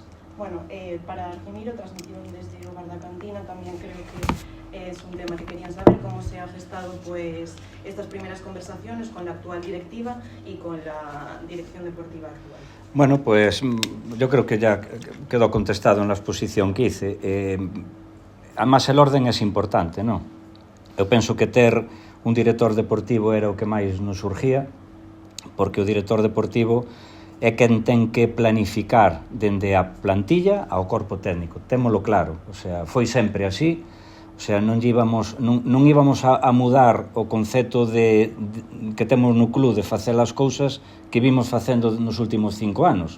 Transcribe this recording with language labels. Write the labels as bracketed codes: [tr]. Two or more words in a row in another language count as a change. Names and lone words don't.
[es] Bueno, para Argemiro transmitieron desde Hogar da Cantina, también creo que es un tema que querían saber cómo se ha gestado pues estas primeras conversaciones con la actual directiva y con la dirección deportiva actual. Bueno, pues yo creo que ya quedó contestado en la exposición que hice. Además, el orden es importante, [gl] non? Eu penso que ter un director deportivo era o que máis nos surgía, porque o director deportivo é quen ten que planificar dende a plantilla ao corpo técnico, témolo claro, [es] o sea, [gl] foi sempre así, [es] o sea, [gl] non íbamos a mudar o concepto que temos no club de facer as cousas que vimos facendo nos últimos 5 anos.